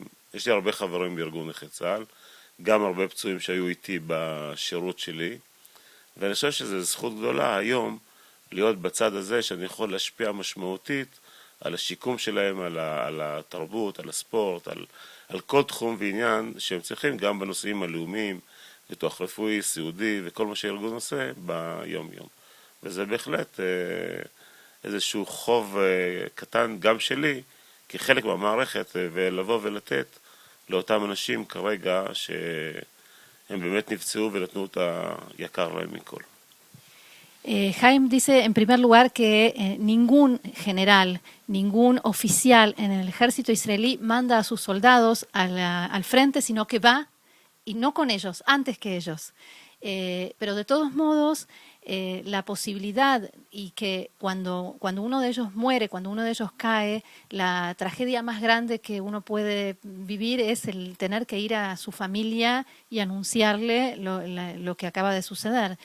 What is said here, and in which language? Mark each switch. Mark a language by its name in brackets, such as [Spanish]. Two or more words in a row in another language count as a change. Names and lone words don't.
[Hebrew] יש לי הרבה חברים בארגון נכי צה"ל, גם הרבה פצועים שהיו איתי בשירות שלי, ואני חושב שזו זכות גדולה היום להיות בצד הזה שאני יכול להשפיע משמעותית על השיקום שלהם, על התרבות, על הספורט, על כל תחום ועניין שהם צריכים גם בנושאים הלאומיים, ביטוח רפואי, סיעודי וכל מה שהארגון עושה ביום יום. וזה בהחלט איזשהו חוב קטן גם שלי, כחלק מהמערכת, ולבוא ולתת לאותם אנשים כרגע שהם באמת נפצעו ונתנו את היקר להם מכל. [Spanish] Jaime dice en primer lugar que ningún general, ningún oficial en el ejército israelí manda a sus soldados al frente, sino que va, y no con ellos, antes que ellos. Pero de todos modos, la posibilidad y que cuando uno de ellos muere, cuando uno de ellos cae, la tragedia más grande que uno puede vivir es el tener que ir a su familia y anunciarle lo que acaba de suceder.